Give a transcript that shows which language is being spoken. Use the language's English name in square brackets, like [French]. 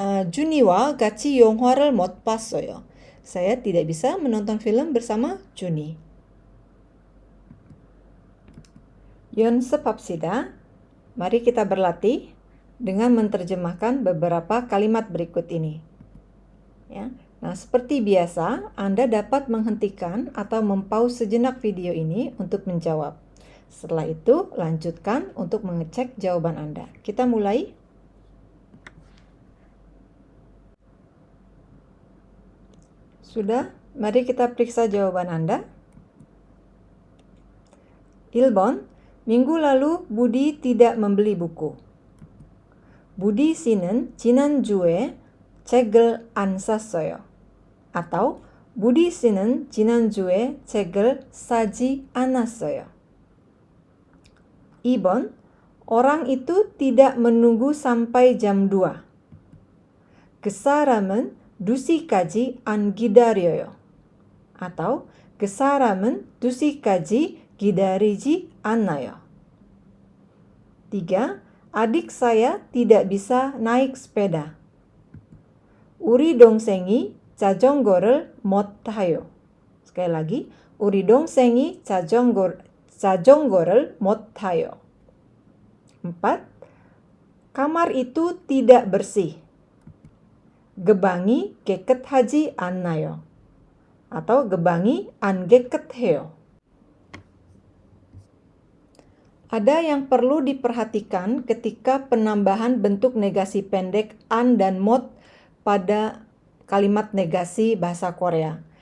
[Korean] 준이와 같이 영화를 못 봤어요. [Indonesian] Saya tidak bisa menonton film bersama Juni. [Korean] 연습합시다. [Indonesian] Mari kita berlatih dengan menerjemahkan beberapa kalimat berikut ini. Ya. Nah, seperti biasa, Anda dapat menghentikan atau mempause sejenak video ini untuk menjawab. Setelah itu, lanjutkan untuk mengecek jawaban Anda. Kita mulai. Sudah? Mari kita periksa jawaban Anda. [Korean] 1번. [Indonesian] Minggu lalu Budi tidak membeli buku. [Korean] Budi 씨는 지난주에 책을 안 샀어요. [Indonesian] Atau [Korean] Budi 씨는 지난주에 책을 사지 않았어요. 2번. [Indonesian] Orang itu tidak menunggu sampai jam 2. [Korean] 그 사람은 2시까지 안 기다려요. [Indonesian] Atau [Korean] 그 사람은 2시까지 기다리지 않아요. 3. [Indonesian] Adik saya tidak bisa naik sepeda. [Korean] 우리 동생이 자전거를 못 타요. [Indonesian] Sekali lagi, [Korean] 우리 동생이 자전거를 못 타요. 4. [Indonesian] Kamar itu tidak bersih. [Korean] gebangi 깨끗하지 않나요? Atau gebangi 안 깨끗해요. [Indonesian] Ada yang perlu diperhatikan ketika penambahan bentuk negasi pendek an dan mod pada kalimat negasi bahasa Korea.